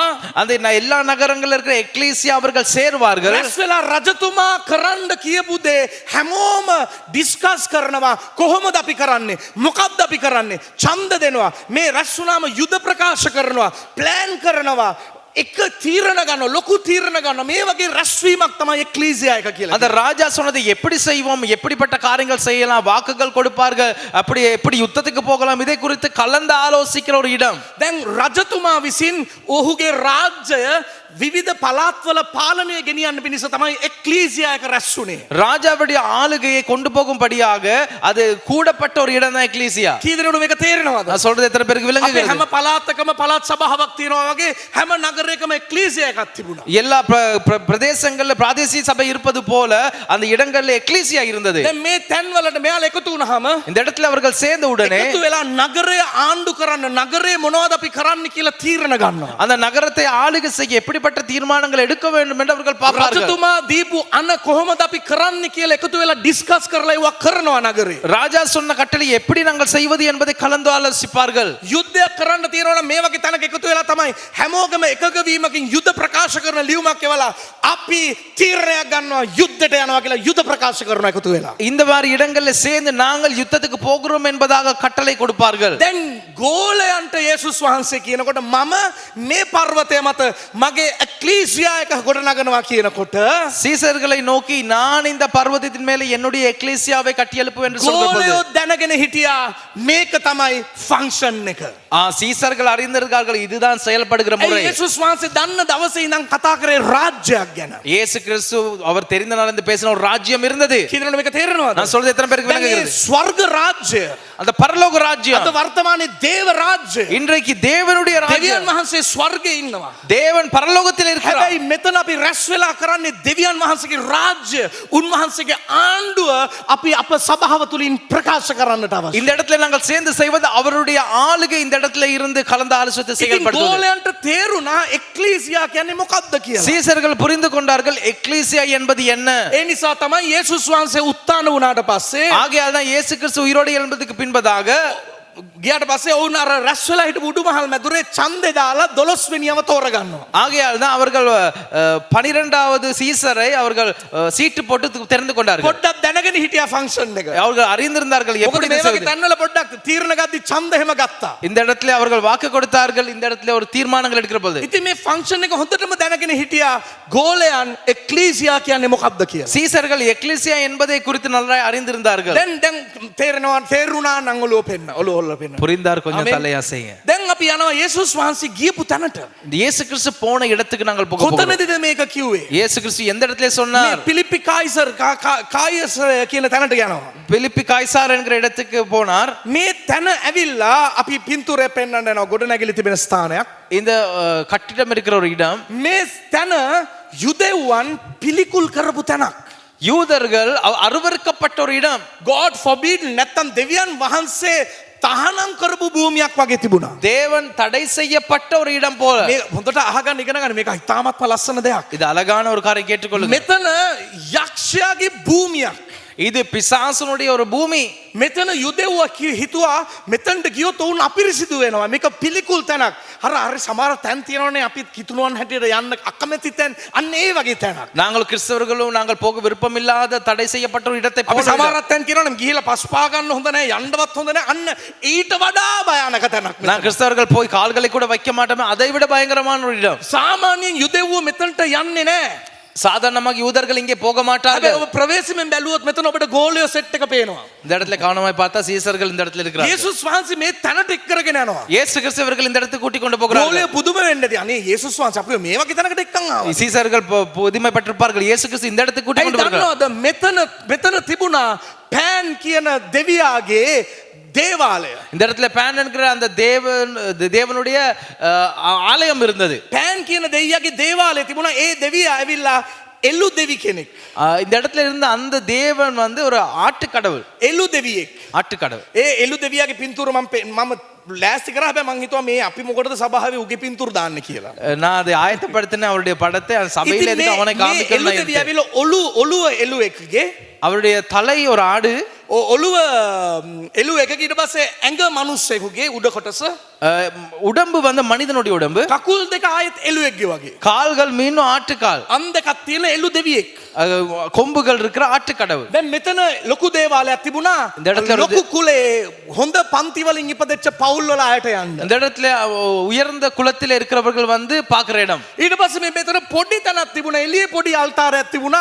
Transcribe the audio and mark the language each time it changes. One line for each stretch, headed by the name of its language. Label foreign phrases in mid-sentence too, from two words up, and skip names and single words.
Tamil: அந்த எல்லா நகரங்கள்ல இருக்கிற எக்லீசியா அவர்கள் சேருவார்கள்.
Sinhala: රැස් වෙලා රජතුමා කරන්න කියපු දේ හැමෝම ඩිස්කස් කරනවා. කොහොමද අපි කරන්නේ මොකක්ද අපි කරන්නේ ඡන්ද දෙනවා මේ රැස් වුණාම යුද ප්‍රකාශ කරනවා ප්ලෑන් කරනවා එක තීරණ ගන්න ලොකු තීරණ ගන්න මේ වගේ රැස්වීමක් තමයි එක්ලීසියා එක කියලා.
Tamil: அந்த ராஜா சொன்னதை எப்படி செய்வோம் எப்படிப்பட்ட காரியங்கள் செய்யலாம் வாக்குகள் கொடுப்பார்கள் அப்படி எப்படி யுத்தத்துக்கு போகலாம் இதை குறித்து கலந்து ஆலோசிக்கிற ஒரு இடம்.
Sinhala: දැන් රජතුමා විසින් ඔහුගේ රාජ්‍යය විවිධ පළාත්වල පාලනය ගෙනියන්න පිණිස තමයි එක්ලීසියා එක රැස් වුණේ.
Tamil: ராஜாவுடைய ஆளுகையை கொண்டு போகும்படியாக அது கூடப்பட்ட ஒரு இடம் தான் எக்லீசியா.
Sinhala: කී දෙනෙකුට මේක තේරෙනවද?
Tamil: நான் சொல்றது எத்தனை பேருக்கு
Sinhala: අපේ
Tamil: விளங்குகிறது?
Sinhala: හැම පළාතකම පළාත් සභාවක් තියෙනවා වගේ හැම නගරයකම එක්ලීසියා එකක් තිබුණා.
Tamil: எல்லா பிரதேசங்கள்ல பிராதேசிய சபை இருப்பது போல அந்த இடங்கள்ல எக்லீசியா இருந்தது.
Sinhala: දැන් මේ තැන්වලට මෙයාලා එකතු වුණාම
Tamil: இந்த இடத்துல அவர்கள் சேர்ந்த உடனே
Sinhala: එකතු වෙලා නගරය ආණ්ඩු කරන්න නගරේ මොනවද අපි කරන්න කියලා තීරණ ගන්නවා.
Tamil: அந்த நகரத்தை ஆளுகை செய்ய எப்படிப்பட்ட தீர்மானங்கள் எடுக்க வேண்டும் என்று அவர்கள் பார்ப்பார்கள்.
Sinhala: රජතුමා දීපු අන කොහොමද අපි කරන්න කියලා එකතු වෙලා ඩිස්කස් කරලා ඒවා කරනවා නගරේ.
Tamil: ராஜா சொன்ன கட்டளை எப்படி நாங்கள் செய்வது என்பதை கலந்து ஆலோசிப்பார்கள்.
Sinhala: යුද්ධයක් කරන්න තියෙනවා මේ වගේ තැනක එකතු වෙලා තමයි හැමෝගම එකක වීමකින් යුද්ධ ප්‍රකාශ කරන ලියුමක් එවලා අපි තීරණයක් ගන්නවා යුද්ධයට යනවා කියලා යුද්ධ ප්‍රකාශ කරනවා එකතු වෙලා.
Tamil: இந்த மாதிரி இடங்கள்ல சேர்ந்து நாங்கள் யுத்தத்துக்கு போகிறோம் என்பதாக கட்டளை கொடுப்பார்கள்.
Sinhala: දැන් ගෝලයන්ට යේසුස් වහන්සේ කියනකොට මම මේ පර්වතය මත මගේ එක්ලීසියා එක ගොඩනගනවා කියනකොට
Tamil: சீசர்களை நோக்கி நான் இந்த பர்வதத்தின் மேலே என்னுடைய எக்லீசியாவை கட்டியெழுப்பு என்று சொல்லும்போது
Sinhala: ගෝලයෝ දැනගෙන හිටියා මේක තමයි ෆන්ක්ෂන් එක.
Tamil: சீசர்கள் அறிந்திருக்கார்கள் இதுதான் செயல்படுகிற
Sinhala: ඒ
Tamil: முறை.
Sinhala: යේසුස් වහන්සේ දන්න දවසේ ඉඳන් කතා කරේ රාජ්‍යයක් ගැන.
Tamil: இயேசு கிறிஸ்து அவர் தெரிந்த நாள் இருந்து பேசின ஒரு ராஜ்யம் இருந்தது.
Sinhala: කියනකොට මේක තේරෙනවද?
Tamil: நான் சொல்றது எத்தனை பேருக்கு
Sinhala: දැන් මේ
Tamil: விளங்குகிறது?
Sinhala: ස්වර්ග රාජ්‍ය
Tamil: அந்த பரலோக ராஜ்யம்
Sinhala: අද වර්තමානයේ දේව රාජ්‍ය
Tamil: இன்றைக்கு தேவனுடைய
Sinhala: දෙවියන්
Tamil: ராஜ்யம்.
Sinhala: වහන්සේ ස්වර්ගයේ ඉන්නවා.
Tamil: தேவன் பரலோகத்தில் இருக்கிறார்.
Sinhala: හැබැයි මෙතන අපි රැස් වෙලා කරන්නේ දෙවියන් වහන්සේගේ රාජ්‍ය උන්වහන්සේගේ ආණ්ඩුව අපි අප සභාව තුලින් ප්‍රකාශ කරන්නට අවශ්‍යයි.
Tamil: இந்த இடத்துல நாங்கள் சேர்ந்து செய்வது அவருடைய ஆளுகை இந்த இடத்துல இருந்து கலந்து ஆலோசனை
Sinhala: ඉතින්
Tamil: செயல்படுத்துவது.
Sinhala: ගෝලයන්ට තේරුණා එක්ලීසියා කියන්නේ මොකක්ද කියලා.
Tamil: சீசர்கள் புரிந்து கொண்டார்கள் எக்லீசியா என்பது என்ன.
Sinhala: ඒ නිසා තමයි යේසුස් වහන්සේ උත්ථාන වුණාට පස්සේ
Tamil: ஆகையால் தான் இயேசு கிறிஸ்து உயிரோடு எழுந்ததுக்கு பின்பதாக
Sinhala: ගියාට පස්සේ ඔවුන් අර රැස් වෙලා හිටපු උඩුමහල් මැදුරේ ඡන්දේ දාලා 12 වෙනියම තෝරගන්නවා.
Tamil: ஆகையால் தான் அவர்கள் 12வது சீசரை அவர்கள் சீட்டு போட்டு தெரிந்து கொண்டார்கள்.
Sinhala: පොඩ්ඩක් දැනගෙන හිටියා ෆන්ක්ෂන් එක.
Tamil: அவர்கள் அறிந்திருந்தார்கள்
Sinhala: මොකද
Tamil: எப்படி
Sinhala: මේ
Tamil: இது
Sinhala: වගේ
Tamil: செய்வது.
Sinhala: තැන්වල පොඩ්ඩක් තීරණ ගද්දි ඡන්ද එහෙම ගත්තා.
Tamil: இந்த இடத்துல அவர்கள் வாக்கு கொடுத்தார்கள், இந்த இடத்துல ஒரு தீர்மானங்கள் எடுக்கிற போது
Sinhala: ඉතින් මේ ෆන්ක්ෂන් එක හොඳටම දැනගෙන හිටියා ගෝලයන් එක්ලීසියා කියන්නේ මොකක්ද කියලා.
Tamil: சீசர்கள் எக்லீசியா என்பதை குறித்து நல்லா அறிந்திருந்தார்கள்.
Sinhala: දැන් තේරුණා නම් ඔළුව පෙන්න ඔළුව හොල්ල පෙන්න.
Tamil: புரிந்தார் கொஞ்சம் ஆமென். தலையாசைங்க.
Sinhala: දැන් අපි යනවා යේසුස් වහන්සේ ගියපු තැනට.
Tamil: இயேசு கிறிஸ்து போன இடத்துக்கு நாங்கள் போக போகிறோம்.
Sinhala: කොතනදද මේක කිව්වේ?
Tamil: இயேசு கிறிஸ்து எந்த இடத்துல
Sinhala: මේ
Tamil: சொன்னார்?
Sinhala: පිලිප්පි කායිසර් කියන තැනට යනවා.
Tamil: பிலிப்பி காய்சார் என்கிற இடத்துக்கு போனார்.
Sinhala: මේ තැන ඇවිල්ලා අපි පින්තූරය පෙන්වන්න යනවා ගොඩනැගිලි තිබෙන ස්ථානයක්.
Tamil: இந்த கட்டிடம் இருக்கிற ஒரு இடம்.
Sinhala: මේ තැන යුදෙව්වන් පිළිකුල් කරපු තැනක්.
Tamil: யூதர்கள் அருவருக்கப்பட்ட ஒரு இடம்.
English: God forbid
Sinhala: නැත්තම් දෙවියන් වහන්සේ තහනම් කරපු භූමියක් වගේ තිබුණා.
Tamil: தேவன் தடை செய்யப்பட்ட ஒரு இடம் போல.
Sinhala: මේ හොඳට අහගන්න ඉගෙන ගන්න මේක ඉතාමත්ම ලස්සන දෙයක්.
Tamil: இது அழகான ஒரு காரியம் கேட்டுக்கொள்ளுங்க.
Sinhala: මෙතන යක්ෂයාගේ භූමියක්.
Tamil: இது பிசாசுனுடைய ஒரு பூமி.
Sinhala: මෙතන යුදෙව්වා හිතුවා මෙතනට ගියොත් ඔවුන් අපිරිසිදු වෙනවා. මේක පිළිකුල් තැනක්. අර සමහර තැන් තියෙනවනේ අපි කිතුණුවන් හැටියට යන්න අකමැති තැන්. අන්න ඒ වගේ තැනක්.
Tamil: நாங்கள் கிறிஸ்தவர்களும் நாங்கள் போக விருப்பமில்லாத தடை செய்யப்பட்ட ஒரு இடத்தை
Sinhala: අපි
Tamil: போல.
Sinhala: සමහර තැන් කියනවනේ ගිහිලා පස්පා ගන්න හොඳ නැහැ යන්නවත් හොඳ නැහැ. අන්න ඊට වඩා භයානක තැනක්.
Tamil: நான் கிறிஸ்தவர்கள் போய் கால்களை கூட வைக்க மாட்டோமே, அதை விட பயங்கரமான ஒரு இடம்.
Sinhala: සාමාන්‍යයෙන් යුදෙව්වෝ මෙතනට යන්නේ නැහැ.
Tamil: சாதாரணமாக யூதர்கள் இங்கே போக மாட்டார்கள்.
Sinhala: හැබැයි ඔබ ප්‍රවේශමෙන් බැලුවොත් මෙතන ඔබට ගෝලියෝ සෙට් එක පේනවා.
Tamil: இந்த இடத்துல கவனமாய் பார்த்தா சீசர்கள் இந்த இடத்துல இருக்கிறார்கள்.
Sinhala: යේසුස් වහන්සේ මේ තැනට එක් කරගෙන යනවා.
Tamil: இயேசு கிறிஸ்து அவர்கள் இந்த இடத்துக்கு கூட்டி கொண்டு போகிறார்கள்.
Sinhala: ගෝලියෝ පුදුම වෙන්නේදී අනේ යේසුස් වහන්සේ අපිව මේ වගේ තැනකට එක්කන් ආවා.
Tamil: சீசர்கள் புதுமை பெற்றிருப்பார்கள். இயேசு கிறிஸ்து இந்த இடத்துக்கு கூட்டி
Sinhala: ඇයි
Tamil: கொண்டு போகிறார்கள்.
Sinhala: දන්නවද මෙතන තිබුණා පෑන් කියන දෙවියාගේ දේවාලය.
Tamil: இந்த இடத்துல பேன் என்கிற அந்த தேவனுடைய ஆலயம் இருந்தது.
Sinhala: පෑන් කියන දෙවියාගේ දේවාලය තිබුණා. ඒ දෙවියා ඇවිල්ලා එළු දෙවි කෙනෙක්.
Tamil: இந்த இடத்துல இருந்த அந்த தேவன் வந்து ஒரு ஆட்டுக்கடவுள்.
Sinhala: එළු දෙවියෙක්.
Tamil: ஆட்டுக்கடவுள்.
Sinhala: ඒ එළු දෙවියාගේ පින්තූර මම ලෑස්ති කරා. හැබැයි මං හිතුවා මේ අපි මොකටද සභාවේ උගේ පින්තූර දාන්න කියලා.
Tamil: நான் அதை ஆயத்தப்படுத்தின அவருடைய படத்தை சபையில எதுக்கு அவனை
Sinhala: එළු දෙවියා
Tamil: காமிக்கணும்.
Sinhala: ඇවිල්ලා ඔළුව එළුවෙක්ගේ
Tamil: அவருடைய தலை ஒரு ஆடு,
Sinhala: ඔළුව එළු එකක ඊට පස්සේ ඇඟ මිනිස්සෙකුගේ උඩ කොටස
Tamil: உடம்பு வந்து மனிதனுடைய உடம்பு,
Sinhala: කකුල් දෙක ආයෙත් එළුවෙක්ගේ වගේ.
Tamil: கால்கள் மீண்டும் ஆட்டுக்கால்,
Sinhala: අන් දෙකක් තියෙන එළු දෙවියෙක්.
Tamil: கொம்புகள் இருக்கிற ஆட்டுக்கடவுள்.
Sinhala: දැන් මෙතන ලොකු දේවාලයක් තිබුණා.
Tamil: இந்த இடத்துல
Sinhala: ලොකු කුලේ හොඳ පන්ති වලින් ඉපදෙච්ච පවුල් වල අයට යන්න.
Tamil: இந்த இடத்துல உயர்ந்த குலத்தில் இருக்கிறவர்கள் வந்து பார்க்கிற இடம்.
Sinhala: ඊට පස්සේ මේ මෙතන පොඩි තැනක් තිබුණා. එළියේ පොඩි අල්තාරයක් තිබුණා.